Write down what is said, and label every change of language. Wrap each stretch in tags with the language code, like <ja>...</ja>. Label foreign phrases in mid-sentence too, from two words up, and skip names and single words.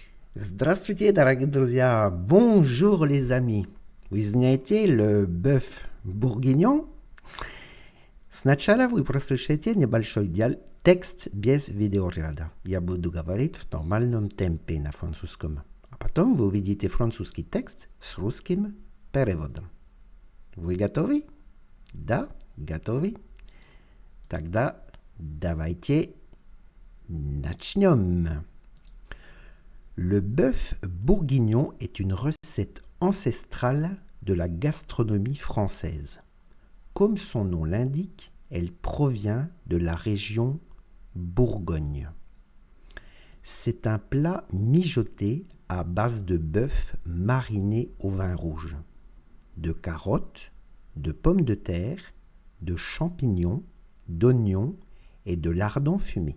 <ru>Здравствуйте, дорогие друзья!</ru> <fr>Bonjour, les amis!</fr> <ru>Вы знаете</ru> <fr>le bœuf bourguignon?</fr> <ru>Сначала вы прослушаете небольшой текст без видеоряда. Я буду говорить в нормальном темпе на французском. А потом вы увидите французский текст с русским переводом. Вы готовы? Да? Готовы? Тогда давайте начнем.</ru> <fr>Le bœuf bourguignon est une recette ancestrale de la gastronomie française. Comme son nom l'indique, elle provient de la région Bourgogne. C'est un plat mijoté à base de bœuf mariné au vin rouge, de carottes, de pommes de terre, de champignons, d'oignons et de lardons fumés.</fr>